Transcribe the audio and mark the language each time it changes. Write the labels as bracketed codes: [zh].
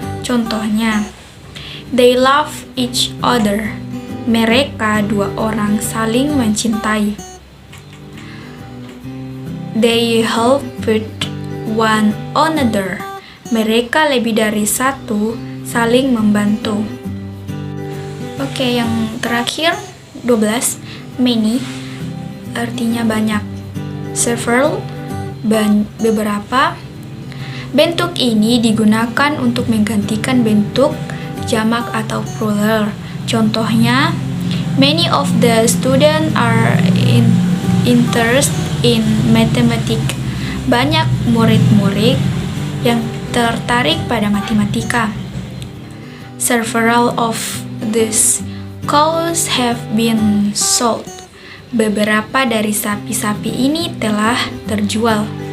[id] Contohnya, [en] they love each other. [id] Mereka 2 orang saling mencintai. [en] They helped one another. [id] Mereka lebih dari 1 saling membantu. Oke, yang terakhir 12, many artinya banyak. Several beberapa. Bentuk ini digunakan untuk menggantikan bentuk jamak atau plural. Contohnya, [en] many of the students are interested in mathematics. [id] Banyak murid-murid yang tertarik pada matematika. [en] Several of these cows have been sold. [id] Beberapa dari sapi-sapi ini telah terjual.